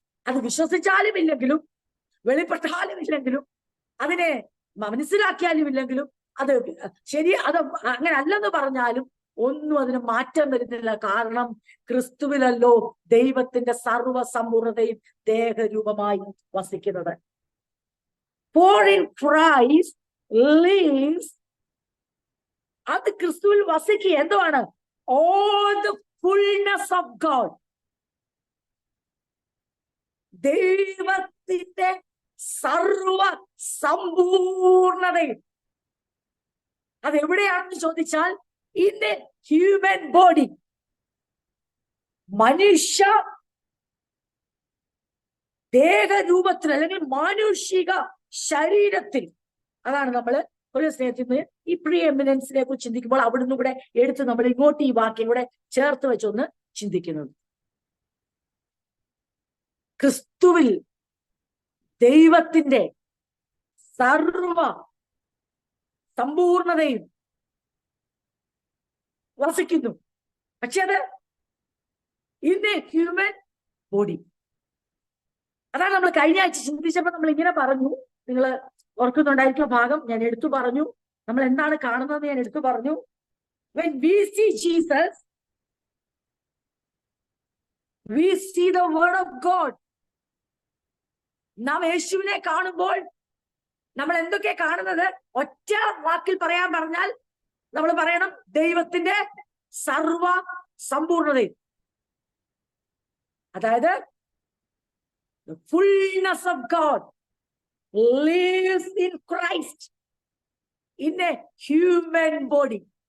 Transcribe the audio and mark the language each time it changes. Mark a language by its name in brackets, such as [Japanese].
[Malayalam] അത് വിശ്വസിച്ചാലും ഇല്ലെങ്കിലും, വെളിപ്പെട്ടാലും ഇല്ലെങ്കിലും, അതിനെ മനസ്സിലാക്കിയാലും ഇല്ലെങ്കിലും, അത് അത് അങ്ങനെ അല്ലെന്ന് പറഞ്ഞാലും ഒന്നും അതിന് മാറ്റം വരുന്നില്ല. കാരണം ക്രിസ്തുവിലല്ലോ ദൈവത്തിന്റെ സർവസമ്പൂർണതയും ദേഹരൂപമായി വസിക്കുന്നത്. [English] For in Christ lives, [Malayalam] അത് ക്രിസ്തുവിൽ വസിക്കുക എന്തുവാണ്? [English] All the fullness of God, [Malayalam] ദൈവത്തിന്റെ സർവ സമ്പൂർണതയും. അതെവിടെയാണെന്ന് ചോദിച്ചാൽ [English] in a human body, [Malayalam] മനുഷ്യ ദേഹരൂപത്തിൽ അല്ലെങ്കിൽ മാനുഷിക ശരീരത്തിൽ. അതാണ് നമ്മള് ഒരു സ്നേഹത്തിന് ഈ പ്രീ എമിനൻസിനെ കുറിച്ച് ചിന്തിക്കുമ്പോൾ അവിടുന്ന് കൂടെ എടുത്ത് നമ്മൾ ഇങ്ങോട്ട് ഈ വാക്യം കൂടെ ചേർത്ത് വെച്ചൊന്ന് ചിന്തിക്കുന്നത്. ക്രിസ്തുവിൽ ദൈവത്തിന്റെ സർവ സമ്പൂർണതയും വസിക്കുന്നു. പക്ഷെ അത് [English] In a human body. [Malayalam] അതാണ് നമ്മൾ കഴിഞ്ഞ ആഴ്ച ചിന്തിച്ചപ്പോൾ നമ്മൾ ഇങ്ങനെ പറഞ്ഞു, നിങ്ങൾ ഓർക്കുന്നുണ്ടായിരിക്കും ഭാഗം ഞാൻ എടുത്തു പറഞ്ഞു. നമ്മൾ എന്താണ് കാണുന്നതെന്ന് ഞാൻ എടുത്തു പറഞ്ഞു. [English] When we see Jesus, we see the word of God. [Malayalam] നാം യേശുവിനെ കാണുമ്പോൾ നമ്മൾ എന്തൊക്കെ കാണുന്നത്? ഒറ്റ വാക്കിൽ പറയാൻ പറഞ്ഞാൽ നമ്മൾ പറയണം ദൈവത്തിന്റെ സർവ സമ്പൂർണതയും. അതായത് [English] the fullness of God lives in Christ in a human body.